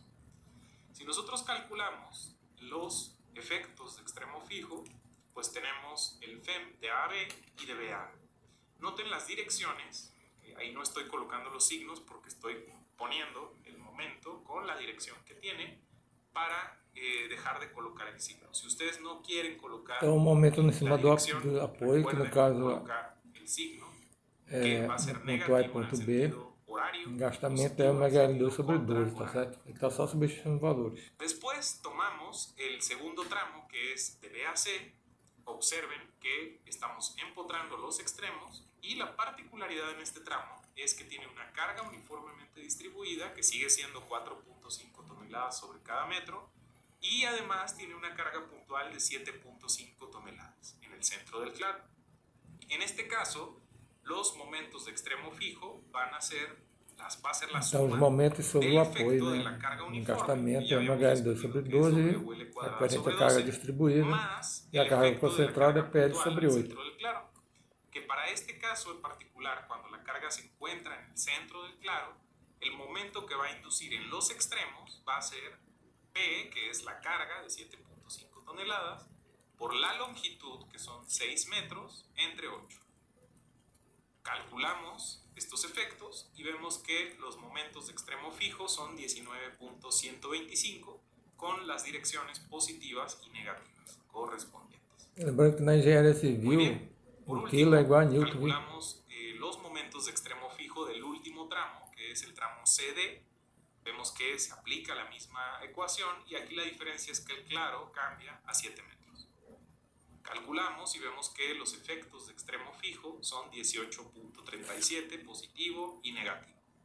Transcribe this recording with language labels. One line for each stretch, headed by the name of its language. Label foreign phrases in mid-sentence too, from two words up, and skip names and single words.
Spanish: Si nosotros calculamos los efectos de extremo fijo, pues tenemos el FEM de AB y de BA. Noten las direcciones, ahí no estoy colocando los signos porque estoy poniendo el momento con la dirección que tiene para dejar de colocar el signo. Si ustedes no quieren colocar
Portuguese: Então, o momento em cima do
Spanish: dirección, apoio, que no recuerden
Portuguese: caso
Spanish: colocar el signo, que va a ser no
Portuguese: ponto A e
Spanish: negativo en
Portuguese: ponto
Spanish: el
Portuguese: B,
Spanish: sentido horario,
Portuguese: engastamento é
Spanish: positivo en el
Portuguese: ω2
Spanish: sentido
Portuguese: sobre 2, tá
Spanish: contrahorario.
Portuguese: certo? Ele está só substituindo valores.
Spanish: Después tomamos el segundo tramo, que es de B a C. Observen que estamos empotrando los extremos y la particularidad en este tramo es que tiene una carga uniformemente distribuida que sigue siendo 4.5 toneladas sobre cada metro y además tiene una carga puntual de 7.5 toneladas en el centro del claro. En este caso, los momentos de extremo fijo van a ser va a ser la
Portuguese: Então, os
Spanish: suma
Portuguese: momentos sobre
Spanish: del
Portuguese: o
Spanish: efecto
Portuguese: apoio,
Spanish: de
Portuguese: né?
Spanish: la carga
Portuguese: O
Spanish: uniforme,
Portuguese: encastamento
Spanish: y ya
Portuguese: é
Spanish: habíamos
Portuguese: MHL2
Spanish: descubierto
Portuguese: sobre
Spanish: que es
Portuguese: 12,
Spanish: WL cuadrada
Portuguese: referente
Spanish: sobre
Portuguese: à carga
Spanish: 12,
Portuguese: distribuída,
Spanish: más
Portuguese: e a
Spanish: el
Portuguese: carga
Spanish: efecto de la
Portuguese: concentrada é
Spanish: carga
Portuguese: PL
Spanish: puntual
Portuguese: sobre
Spanish: al
Portuguese: 8.
Spanish: centro del claro. Que para este caso en particular, cuando la carga se encuentra en el centro del claro, el momento que va a inducir en los extremos va a ser P, que es la carga de 7.5 toneladas, por la longitud, que son 6 metros, entre 8. Calculamos estos efectos y vemos que los momentos de extremo fijo son 19.125 con las direcciones positivas y negativas correspondientes.
Portuguese: Lembrando que na engenharia
Spanish: Muy
Portuguese: civil,
Spanish: bien. Por
Portuguese: o
Spanish: último,
Portuguese: quilo é igual a Newton, viu?
Spanish: calculamos los momentos de extremo fijo del último tramo, que es el tramo CD. Vemos que se aplica la misma ecuación y aquí la diferencia es que el claro cambia a 7 metros. Calculamos y vemos que los efectos de extremo fijo son 18.37 positivo y negativo.